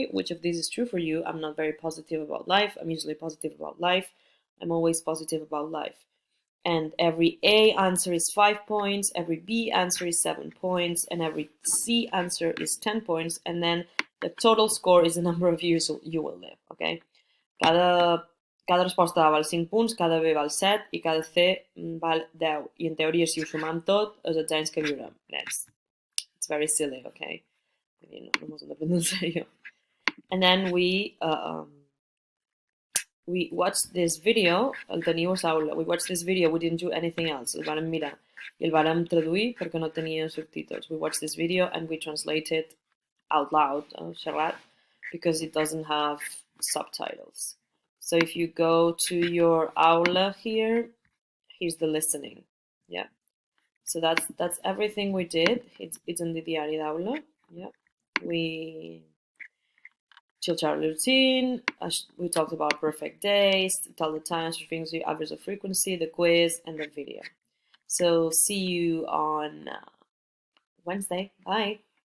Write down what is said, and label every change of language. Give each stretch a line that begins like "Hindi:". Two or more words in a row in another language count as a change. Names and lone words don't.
English: Which of these is true for you? I'm not very positive about life. I'm usually positive about life. I'm always positive about life. And every A answer is 5 points, every B answer is 7 points, and every C answer is 10 points, and then the total score is the number of years you will live, okay?
Catalan: Cada resposta A val 5 punts, cada B val 7 i cada C val 10. I en teoria, si ho sumam tot, és els anys que viurem.
English: It's very silly, okay?
Catalan: No mos hem de prendre en sèrio.
English: And then we watched this video,
Catalan: el teniu a l'aula,
English: we watched this video, we didn't do anything else,
Catalan: el vàrem mirar i el vàrem traduir perquè no tenia subtítols.
English: We watched this video and we translated out loud, xerrat, because it doesn't have subtitles. So if you go to your aula here, here's the listening, yeah. So that's everything we did. It's in the
Catalan: diari d'aula,
English: yeah. We chilled out routine, we talked about perfect days, tell the times, frequency, average of frequency, the quiz, and the video. So see you on Wednesday. Bye.